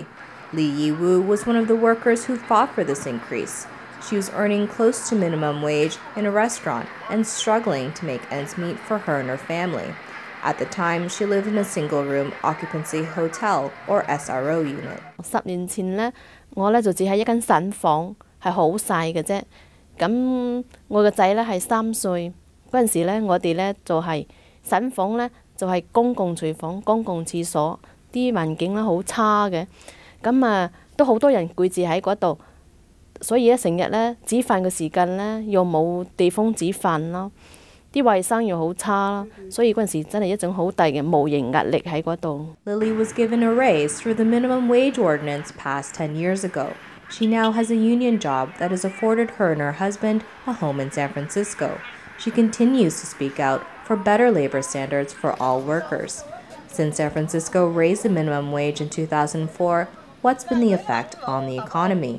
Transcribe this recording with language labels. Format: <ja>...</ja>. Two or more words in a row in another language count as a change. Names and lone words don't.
<en>Lee Yi-woo was one of the workers who fought for this increase. She was earning close to minimum wage in a restaurant and struggling to make ends meet for her and her family. At the time, she lived in a single-room occupancy hotel or SRO unit.</en> <yue>10 年前呢，我呢就住喺一間散房，係好細嘅啫。咁我個仔呢係3歲，嗰陣時呢，我哋呢就係散房呢，就係公共廚房、公共廁所，啲環境呢好差嘅。咁都好多人攰住喺嗰度，所以咧成日呢煮飯嘅時間呢，又冇地方煮飯咯。啲衞生又好差啦，所以嗰陣時真係一種好大嘅無形壓力喺嗰度。</yue> <en>Lily was given a raise through the minimum wage ordinance passed 10 years ago. She now has a union job that has afforded her and her husband a home in San Francisco. She continues to speak out for better labor standards for all workers. Since San Francisco raised the minimum wage in 2004, what's been the effect on the economy?</en>